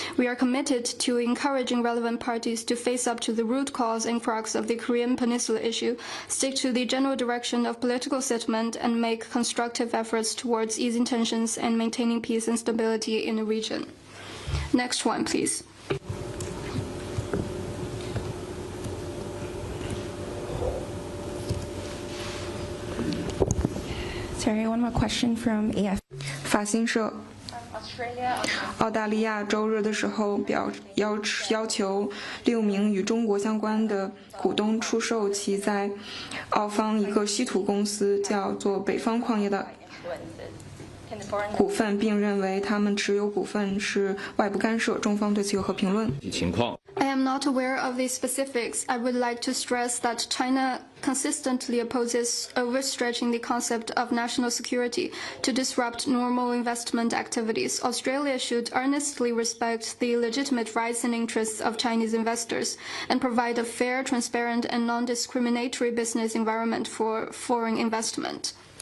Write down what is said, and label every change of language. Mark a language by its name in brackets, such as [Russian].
[English] We are committed to encouraging relevant parties to face up to the root cause and crux of the Korean Peninsula issue, stick to the general direction of political settlement, and make constructive efforts towards easing tensions and maintaining peace and stability in the region. Next one, please. Sorry, one more question from AF. [Chinese] 法新社。澳大利亚周日的时候要求6名与中国相关的股东出售其在澳方一个稀土公司叫做北方矿业的股份，并认为他们持有股份是外部干涉。中方对此有何评论？ [English] I am not aware of the specifics. I would like to stress that China consistently opposes overstretching the concept of national security to disrupt normal investment activities. Australia should earnestly respect the legitimate rights and interests of Chinese investors and provide a fair, transparent, and non-discriminatory business environment for foreign investment.